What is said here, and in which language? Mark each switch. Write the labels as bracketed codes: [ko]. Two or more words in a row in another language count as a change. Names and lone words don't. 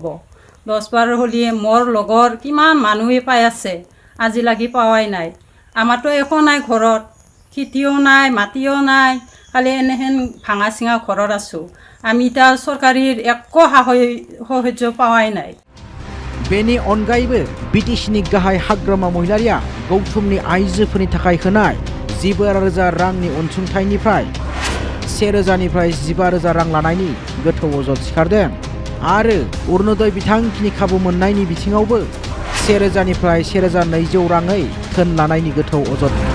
[as] 10 বাৰ হ'লে মোৰ লগৰ কিমান মানুহে পাই আছে, আজিলৈকে পোৱাই নাই। আমাৰতো একো নাই ঘৰত, খেতিও নাই, মাটিও নাই, খালি এনেহেন ভাঙা চিঙা ঘৰত আছোঁ। আমি এতিয়া চৰকাৰীৰ একো সাহায্য পোৱাই নাই। [brx] बेनि अनगायैबो BTCनि गाहाय हाग्रामा महिलारिया गौथुमनि आइजोफोरनि थाखाय होनाय 12,000 रांनि अनसुंथाइनिफ्राय 1,000निफ्राय 15,000 रां लानायनि गोथौ अजद सिखारदों। आरो अरुणोदय बिथांखिनि खाबु मोननायनि बिथिङावबो 1,000निफ्राय 1,200 राङै धोन लानायनि गोथौ अजद।